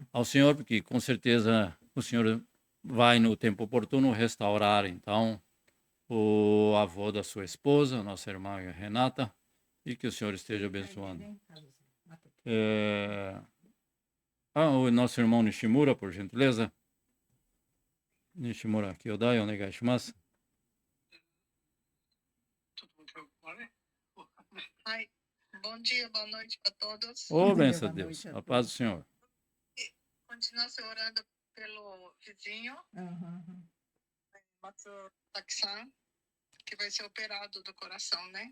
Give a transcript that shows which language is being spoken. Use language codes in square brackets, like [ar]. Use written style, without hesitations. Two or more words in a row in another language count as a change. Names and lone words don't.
[pt] ao Senhor, porque com certeza o Senhor vai no tempo oportuno restaurar, então, o avô da sua esposa, nossa irmã Renata, e que o Senhor esteja abençoando. O nosso irmão Nishimura, por gentileza. [ja] Nishimura, Kyodai, onegaishimasu. [pt] Ai, bom dia, boa noite para todos. Ô, Bom dia, benção boa de noite Deus. a A paz do todos. Senhor. Continua se orando pelo vizinho, Uhum. Matsu Taki-san, que vai ser operado do coração, né?